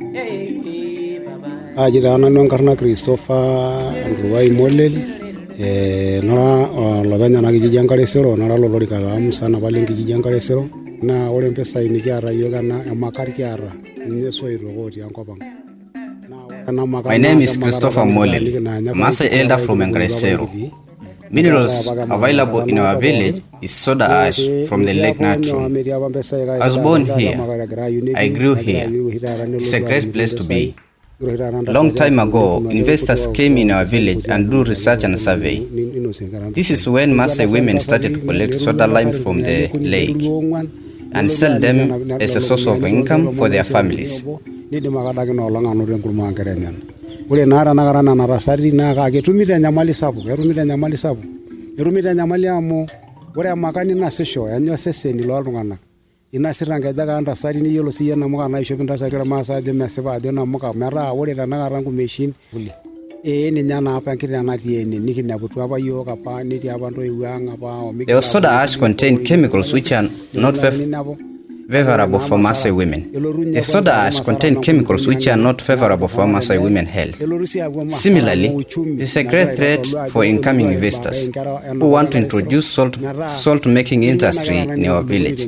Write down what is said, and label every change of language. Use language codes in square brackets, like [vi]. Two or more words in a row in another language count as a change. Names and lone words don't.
[mas] Ajira nanu enkarna Christopher Nduwai Mollel nara lopenya na kijiji Ancestral nara lolorika musana pale kijiji Ancestral na ore mpesa nikiata yiok ena emakar kiata ninye soito otii enkop ang. [en] My name is Christopher Mollel, Maasai elder from Ancestral. Minerals available in our village is soda ash from the Lake Natron. I was born here. I grew here. It's a great place to be. Long time ago, investors came in our village and do research and survey. This is when Maasai women started to collect soda lime from the lake and sell them as a source of income for their families. [mas] Ore nara nakara na narasari na kagetumita nyamali sapu erumita nyamali amu ore amakani na sisho yanyo seseni lo ltung'anak inasira ngejaga antasari ni yolo siya namuka na isho pintasari la Maasai de mesipa de namuka mera ore tanakara nkumeshin ninya na apa nkiri natii ene nikineputu apa yiok apa netii apa ntoiwuo ang apa [en] The soda ash contain chemicals which are not favorable for Maasai women. The soda ash contain chemicals which are not favorable for Maasai women health. Similarly, this is a great threat for incoming investors who want to introduce salt making industry in our village.